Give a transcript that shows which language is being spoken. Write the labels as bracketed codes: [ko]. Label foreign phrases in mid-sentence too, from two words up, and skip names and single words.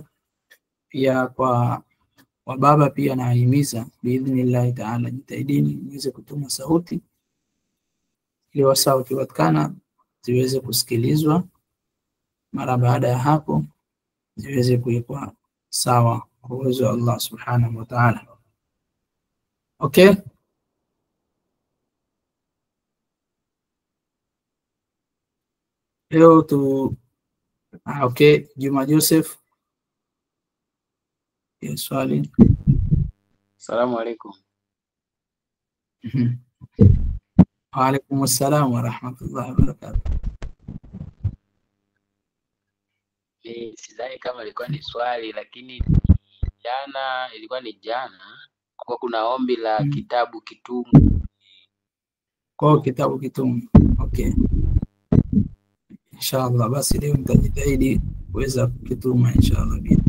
[sw] Pia kwa wababa pia nahimiza [ar] بإذن الله تعالى, [sw] jitahidini muweze kutuma sauti ili wasaa ukipatikana ziweze kusikilizwa, mara baada ya hapo ziweze kuwekwa sawa kwa uwezo wa [ar] الله سبحانه وتعالى. [sw] Okay, leo okay, Juma Joseph, ya swali. [ar] السلام عليكم. وعليكم السلام ورحمة الله وبركاته. [sw] Sidhani kama ilikuwa ni swali, lakini ilikuwa ni jana kwa kuna ombi la kitabu kitumu. Kwa kitabu kitumu. Okay, inshallah basi leo nitajitahidi kuweza kukituma inshallah.